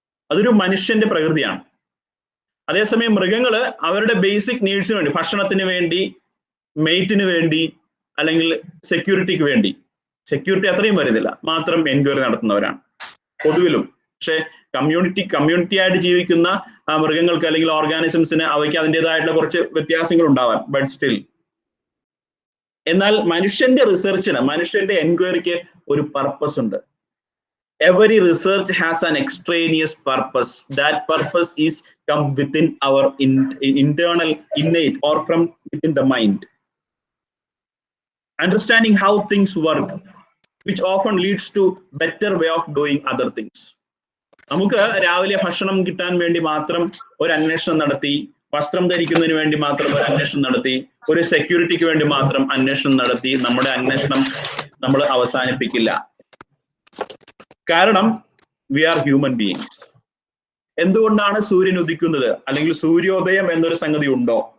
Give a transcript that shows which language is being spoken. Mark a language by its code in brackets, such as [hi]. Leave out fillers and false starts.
[ml] അതൊരു മനുഷ്യന്റെ പ്രകൃതിയാണ്. അതേസമയം മൃഗങ്ങള് അവരുടെ ബേസിക് നീഡ്സിന് വേണ്ടി, ഭക്ഷണത്തിന് വേണ്ടി, മെയ്റ്റിന് വേണ്ടി, അല്ലെങ്കിൽ സെക്യൂരിറ്റിക്ക് വേണ്ടി, സെക്യൂരിറ്റി അത്രയും വരുന്നില്ല, മാത്രം എൻക്വയറി നടത്തുന്നവരാണ് പൊതുവിലും. പക്ഷെ കമ്മ്യൂണിറ്റി ആയിട്ട് ജീവിക്കുന്ന മൃഗങ്ങൾക്ക് അല്ലെങ്കിൽ ഓർഗാനിസംസിന് അവയ്ക്ക് അതിൻ്റെതായിട്ടുള്ള കുറച്ച് വ്യത്യാസങ്ങൾ ഉണ്ടാവാം. [en] but still, [ml] എന്നാൽ മനുഷ്യന്റെ റിസർച്ചിന്, മനുഷ്യന്റെ എൻക്വയറിക്ക് ഒരു പർപ്പസ് ഉണ്ട്. [en] Every research has an extraneous purpose. That purpose is come within our internal innate or from within the mind. Understanding how things work, which often leads to better way of doing other things. [ml] നമുക്ക് രാവിലെ ഭക്ഷണം കിട്ടാൻ വേണ്ടി മാത്രം ഒരു അന്വേഷണം നടത്തി, വസ്ത്രം ധരിക്കുന്നതിന് വേണ്ടി മാത്രം ഒരു അന്വേഷണം നടത്തി, ഒരു സെക്യൂരിറ്റിക്ക് വേണ്ടി മാത്രം അന്വേഷണം നടത്തി നമ്മുടെ അന്വേഷണം നമ്മൾ അവസാനിപ്പിക്കില്ല. കാരണം [en] We are human beings. [ml] എന്തുകൊണ്ടാണ് സൂര്യൻ ഉദിക്കുന്നത്, അല്ലെങ്കിൽ സൂര്യോദയം എന്നൊരു സംഗതി ഉണ്ടോ?